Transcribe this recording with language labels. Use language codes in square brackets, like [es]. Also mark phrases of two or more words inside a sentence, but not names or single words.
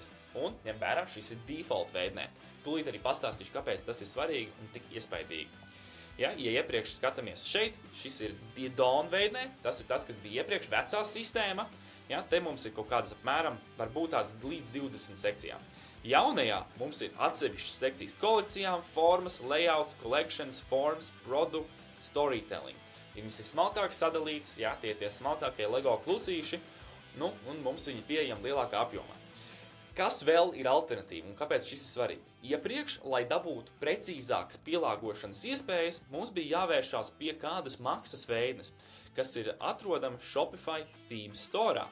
[lv] Un, ņem vērā, šis ir default veidnē. Tūlīt arī pastāstīšu, kāpēc tas ir svarīgi un tik iespaidīgi. Ja iepriekš skatāmies šeit, šis ir Dawn veidnē, tas ir tas, kas bija iepriekš vecā sistēma. Ja, te mums ir kaut kādas apmēram, varbūt tās līdz 20 sekcijām. Jaunajā mums ir atsevišķas sekcijas kolekcijām, formas, [en] layouts, collections, forms, products, storytelling. [lv] Viņas ir smalkāk sadalītas, jā, tie smalkākie Lego klucīši, nu, un mums viņi pieejami lielākā apjomā. Kas vēl ir alternatīva un kāpēc šis ir svarīgi? Iepriekš, lai dabūtu precīzākas pielāgošanas iespējas, mums bija jāvēršās pie kādas maksas veidnes, kas ir atrodama Shopify Theme Store.